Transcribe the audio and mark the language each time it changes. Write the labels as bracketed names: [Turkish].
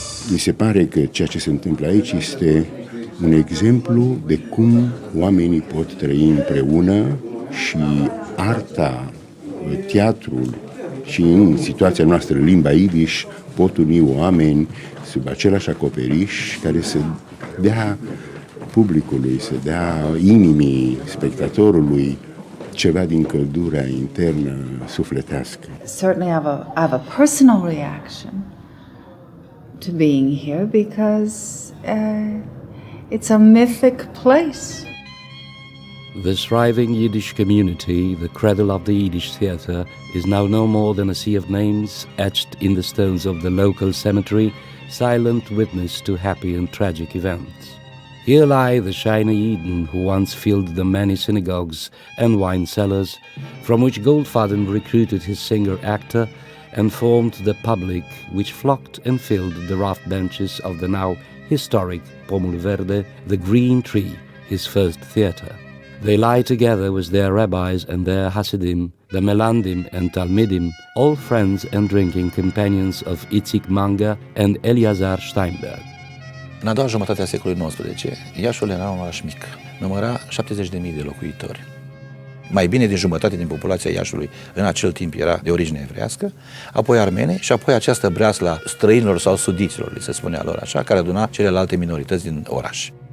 [Romanian] Mi se pare că ceea ce se întâmplă aici este un exemplu de cum oamenii pot trăi împreună și arta, teatrul și în situația noastră limba idiș pot uni oameni sub același acoperiș care să dea publicului, să dea inimii spectatorului ceva din căldura internă sufletească. [English] Certainly I have a personal reaction to being here because it's a mythic place. The thriving Yiddish community, the cradle of the Yiddish theatre, is now no more than a sea of names etched in the stones of the local cemetery, silent witness to happy and tragic events. Here lie the shiny Eden who once filled the many synagogues and wine cellars, from which Goldfaden recruited his singer-actor and formed the public which flocked and filled the rough benches of the now historic Pomul Verde, the Green Tree, his first theatre. They lie together with their rabbis and their Hasidim, the Melandim and Talmidim, all friends and drinking companions of Itzik Manga and Eleazar Steinberg. [Romanian] În a doua jumătate a secolului XIX, Iașul era un oraș mic, număra 70.000 de locuitori. Mai bine din jumătate din populația Iașului în acel timp era de origine evreiască, apoi armene și apoi această breaslă străinilor sau sudiților, li se spunea lor așa, care aduna celelalte minorități din oraș.